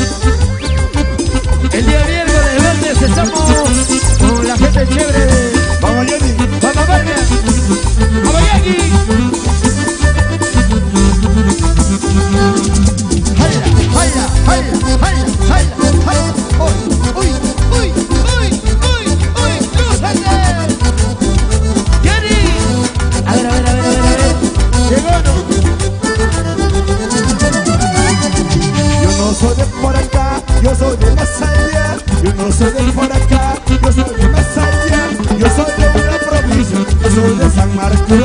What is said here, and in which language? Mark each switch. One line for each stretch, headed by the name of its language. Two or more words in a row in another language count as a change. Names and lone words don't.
Spanish: El día miércoles, martes, estamos con la gente chévere. Vamos, Jenny. ¡Vamos, Vargas! ¡Vamos, Jackie! ¡Hala, hala, hala, hala, hala, hala! ¡Uy, uy, uy, uy, uy, uy! ¡Lúzate! ¡Jenny! A ver. Llegó, ¿no? Yo no soy de por acá, yo soy de más allá. Yo no soy de por acá, yo soy de más allá. Yo soy de una provincia, yo soy de San Marcos.